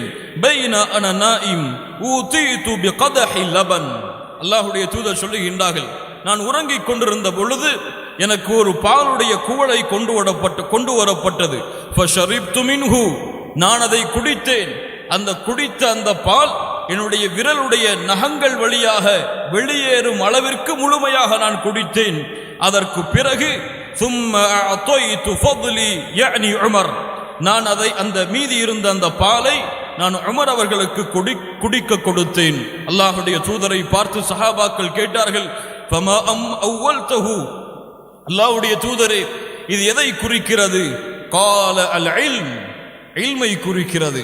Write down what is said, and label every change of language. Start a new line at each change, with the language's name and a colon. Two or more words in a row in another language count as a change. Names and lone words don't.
Arabic: بينا أنا نائم أتيت بقدح لبن,
Tamil: அல்லாஹ்வுடைய தூதர் சொல்லுகின்றார்கள், நான் உறங்கிக் கொண்டிருந்த பொழுது எனக்கு ஒரு பாலுடைய குவளை கொண்டு வரப்பட்டது.
Arabic: فشربت منه,
Tamil: நான் அதை குடித்தேன். அந்த குடித்த அந்த பால் என்னுடைய விரலுடைய நகங்கள் வழியாக வெளியேறும் அளவிற்கு முழுமையாக நான் குடித்தேன். அதற்கு பிறகு
Arabic: ثم اعطيت فضلي يعني
Tamil: உமர், நான் அதை அந்த மீதி இருந்த அந்த பாலை நான் உமர் அவர்களுக்கு குடிக்க கொடுத்தேன். அல்லாஹ்வுடைய தூதரை பார்த்து சஹாபாக்கள் கேட்டார்கள்,
Arabic: فما أولته,
Tamil: அல்லாஹ்வுடைய தூதரே இது எதை குறிக்கிறது?
Arabic: قال العلم,
Tamil: இல்மை குறிக்கிறது.